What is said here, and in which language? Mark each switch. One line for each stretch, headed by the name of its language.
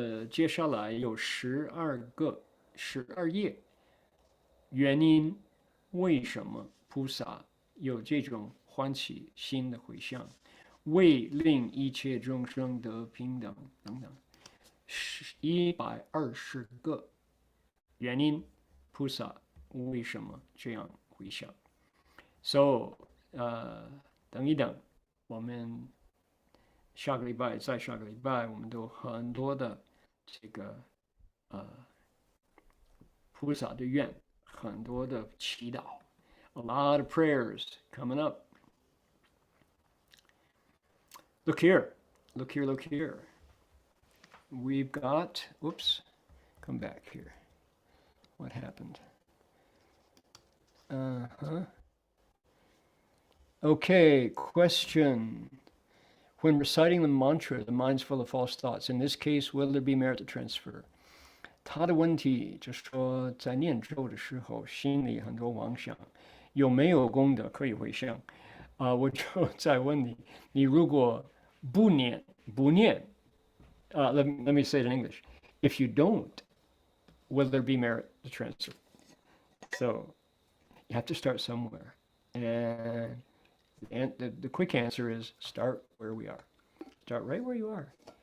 Chinese: 接下来有12页，原因为什么菩萨有这种欢喜心的回向，为令一切众生得平等等等，120个原因，菩萨为什么这样回向。 So 等一等，我们下个礼拜再下个礼拜，我们都很多的这个菩萨的愿，很多的祈祷。
English: A lot of prayers coming up. Look here. We've got, oops, come back here. What happened? Okay, question. When reciting the mantra, the mind's full of false thoughts. In this case, will there be merit to transfer?
Chinese: 他的问题就是说，在念咒的时候，心里很多妄想，有没有功德可以回向？我就再问你，你如果不念，
English: let me say it in English. If you don't, will there be merit to transfer? So you have to start somewhere. And the quick answer is start where we are. Start right where you are.